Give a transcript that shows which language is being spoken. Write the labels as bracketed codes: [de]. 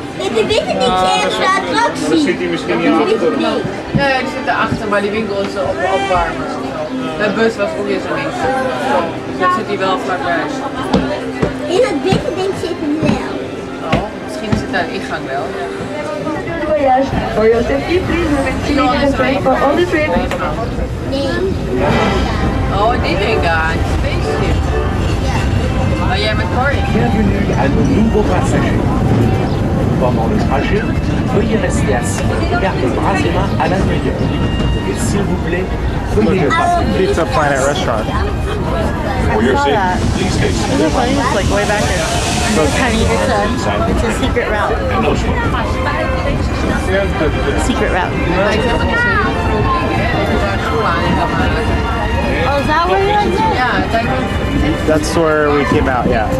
[nl] de witte niet ergens de attractie. Zit hij misschien niet achter? Ja, die zit daarachter, maar die winkel is opwarm. De bus was ook weer zo'n winkel. Zo, dus dat zit hier wel vlakbij. In het witte ding zit hem wel. Oh, misschien zit daar een ingang wel. [fr] Voyage. [en] For your safety, please remain seated in the train for all the trip. [nl] Nee. Oh, die ding daar, die spaceship. Maar jij met Corey? [fr] Bienvenue à nos nouveaux passagers. Pendant le trajet, veuillez rester assis et garder brasément à l'intérieur. Et s'il vous plaît, veuillez [en] Pizza Planet restaurant. For your safety, please stay Isn't it funny? It's like way back there. Honey, it's a secret route. Secret route. [nl] Maar ik heb er niet zo heel groot ding, hè. Ik heb daar schoen aan en dat [en] Oh, is that where you're at? [nl] ja, kijk, [en] That's where we came out, yeah.